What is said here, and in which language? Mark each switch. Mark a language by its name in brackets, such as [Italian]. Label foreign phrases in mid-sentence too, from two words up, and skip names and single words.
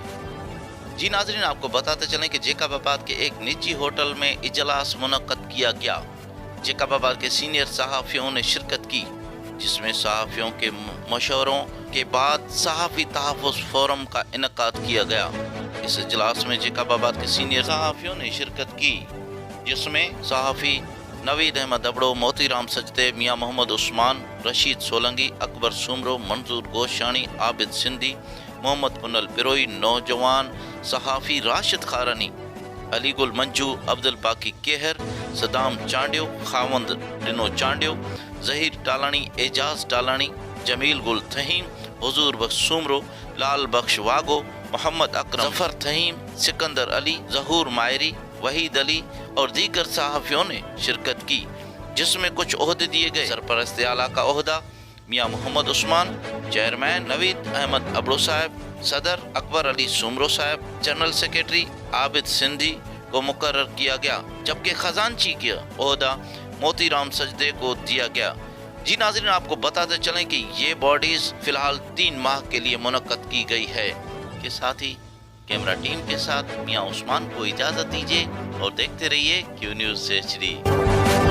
[Urdu] جی ناظرین، آپ کو بتاتے چلیں کہ جیکب آباد کے ایک نجی ہوٹل میں اجلاس منعقد کیا گیا. جیکب آباد کے سینئر صحافیوں نے شرکت کی، جس میں صحافیوں کے مشوروں کے بعد صحافی تحفظ فورم کا انعقاد کیا گیا. اس اجلاس میں جیکب آباد کے سینئر صحافیوں نے شرکت کی، جس میں صحافی نوید احمد ابڑو، موتی رام سجدے، میاں محمد عثمان, رشید سولنگی، اکبر سومرو، منظور گوشانی، عابد سندھی، محمد پنل پروئی، نوجوان صحافی راشد خارانی، علی گل منجو، عبدالباقی کیہر، صدام چانڈیو، خاوند ڈنو چانڈیو، ظہیر ٹالانی، اعجاز ٹالانی، جمیل گل تھہیم، حضور بخش سومرو، لال بخش واگو، محمد اکرم, ظفر تھہیم، سکندر علی، ظہور مایری، وحید علی اور دیگر صحافیوں نے شرکت کی، جس میں کچھ عہدے دیے گئے. سرپرست اعلیٰ کا عہدہ میاں محمد عثمان، چیئرمین نوید احمد ابڑو صاحب، صدر اکبر علی سومرو صاحب, [English] General Secretary [Urdu] عابد سندھی کو مقرر کیا گیا، جبکہ خزانچی کا عہدہ موتی رام سجدے کو دیا گیا. جی ناظرین، آپ کو بتاتے چلیں کہ یہ باڈیز فی الحال 3 ماہ کے لیے منعقد کی گئی ہے. کے ساتھ ہی کیمرہ ٹیم کے ساتھ میاں عثمان کو اجازت دیجیے اور دیکھتے رہیے کیو نیوز HD.